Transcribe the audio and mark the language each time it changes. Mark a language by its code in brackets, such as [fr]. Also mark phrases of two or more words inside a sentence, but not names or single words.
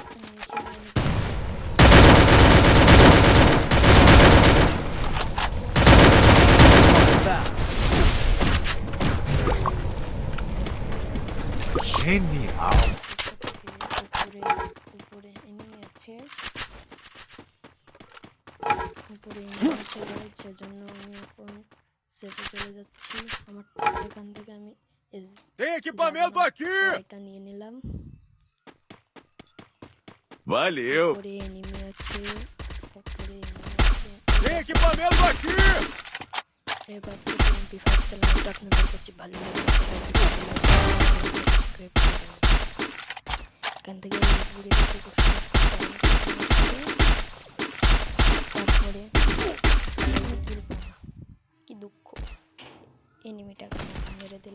[pt] Genial. [bn] উপরে এনিমি আছে, সেজন্য আমি এখন সেফে চলে যাচ্ছি। আমার এখান থেকে আমি [pt] Tem equipamento aqui. [bn] এটা নিয়ে নিলাম। [pt] Valeu. [bn] উপরে এনিমি আছে, [pt] Tem equipamento aqui. [bn] এবার থেকে MP5 চ্যানেলটা আপনাদের কাছে ভালো লাগে সাবস্ক্রাইব করে দেবেন। এখান থেকে তারপরে কি দুঃখ, এনিমিটাকে মেরে দিল।